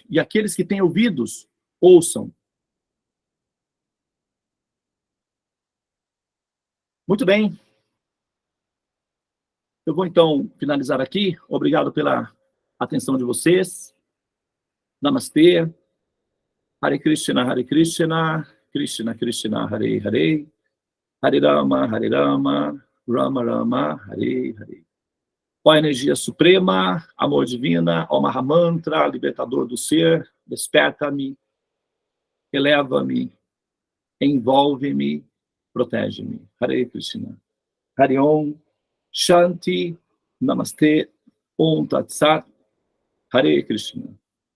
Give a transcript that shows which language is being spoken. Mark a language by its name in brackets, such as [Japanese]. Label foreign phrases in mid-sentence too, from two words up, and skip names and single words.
[Portuguese] E aqueles que têm ouvidos, ouçam. Muito bem. Eu vou, então, finalizar aqui. Obrigado pela atenção de vocês. Namastê. [Sanskrit] Hare Krishna, Krishna Krishna, Hare Hare, Hare Rama, Rama Rama, Hare Hare. [Portuguese] Ó energia suprema, amor divina, ó Mahamantra, libertador do ser, desperta-me, eleva-me, envolve-me, protege-me. [Sanskrit] Hare Krishna. Hare Om, Shanti, Namaste, Om Tat Sat, Hare Krishna.